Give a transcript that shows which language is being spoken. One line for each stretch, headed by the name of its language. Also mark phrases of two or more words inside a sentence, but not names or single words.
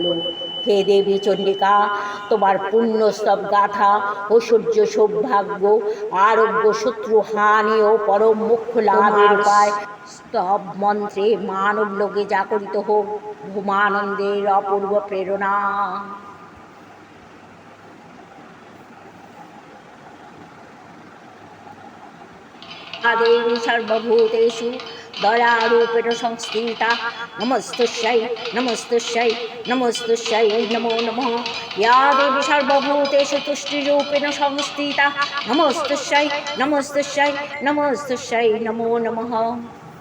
Bangla: হে দেবী চণ্ডিকা, তোমার পুণ্যস্তব গাথা ঐশ্বর্য সৌভাগ্য আরোগ্য শত্রু হানি ও পরম মোক্ষ লাভের উপায় স্তব মন্ত্রে মানব লোকে জাগরিত হোক ভূমানন্দের অপূর্ব প্রেরণা।
Sanskrit: দেবী সর্বভূতেষু দয়ারূপেণ সংস্থিতা নমস্তস্यै নমস্তস্यै নমস্তস্यै নমো নমঃ। या देवी सर्वभूतेषु तुष्टिरूपेण संस्थिता नमस्तस्यै नमस्तस्यै नमस्तस्यै नमो नमः।